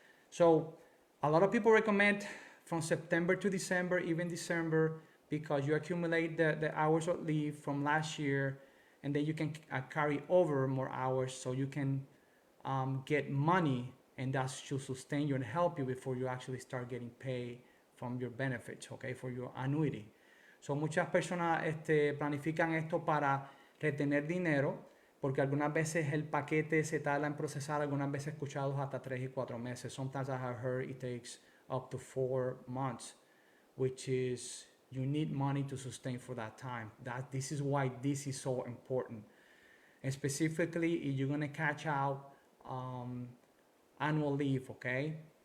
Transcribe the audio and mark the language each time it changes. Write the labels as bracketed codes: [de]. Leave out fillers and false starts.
[en] So a lot of people recommend from September to December, even December, because you accumulate the hours of leave from last year, and then you can carry over more hours so you can get money, and that should sustain you and help you before you actually start getting paid from your benefits, okay, for your annuity. [es] So muchas personas planifican esto para retener dinero, porque algunas veces el paquete se tarda en procesar, algunas veces escuchados hasta 3 y 4 meses. [en] Sometimes I have heard it takes up to 4 months, which is you need money to sustain for that time. This is why this is so important. And specifically, if you're gonna catch out annual leave, okay?